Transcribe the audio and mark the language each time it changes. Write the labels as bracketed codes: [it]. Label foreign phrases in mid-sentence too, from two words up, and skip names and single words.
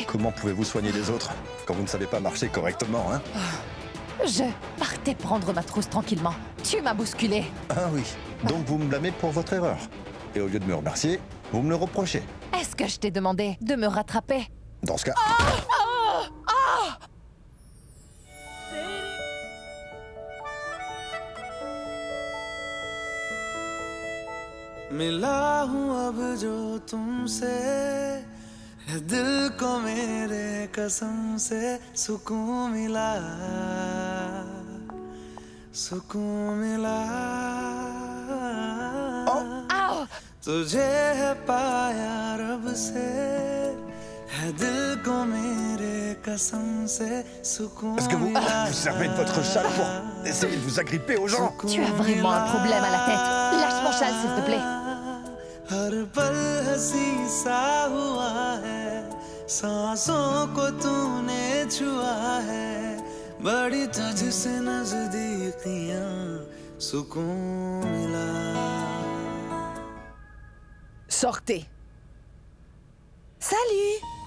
[fr] Comment pouvez-vous soigner les autres quand vous ne savez pas marcher correctement, hein? Je partais prendre ma trousse tranquillement. Tu m'as bousculé. Ah oui, donc vous me blâmez pour votre erreur. Et au lieu de me remercier, vous me le reprochez. Est-ce que je t'ai demandé de me rattraper? Dans ce cas... [hi] मिला हूँ अब जो तुमसे है दिल को मेरे कसम से सुकून मिला तुझे है पाया रब से है दिल को मेरे कसम से सुकून [fr] Est-ce que vous servez de votre châle pour Essayez de vous agripper aux gens. Tu as vraiment un problème à la tête. Lâche mon châle, s'il te plaît. [hi] हर पल हंसी सा हुआ है सांसों को तूने छुआ है बड़ी तुझसे नजदीकियां सुकून मिला [fr] Sortez. Salut.